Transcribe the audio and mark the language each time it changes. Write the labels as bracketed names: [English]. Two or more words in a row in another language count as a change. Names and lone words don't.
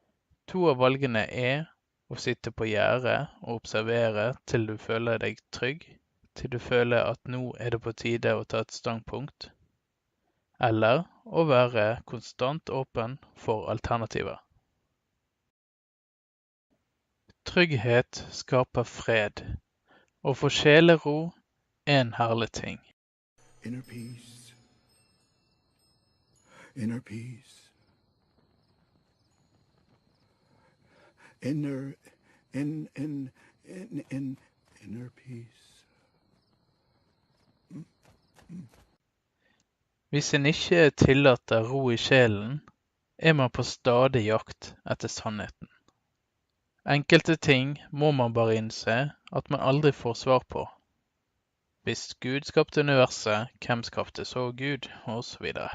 [Norwegian] 2 av valgene er Å sitte på gjerdet og observere til du føler deg trygg, til du føler at nå er det på tide å ta et standpunkt, eller å være konstant åpen for alternativer. Trygghet skaper fred, og for sjelero er en herlig ting. [English] Inner peace. Inner peace. Inner peace. [Norwegian] Hvis en ikke tillater ro i sjelen, er man på stadig jakt etter sannheten. Enkelte ting må man bare innse at man aldri får svar på. Hvis Gud skapte universet, hvem skapte så Gud, og så videre.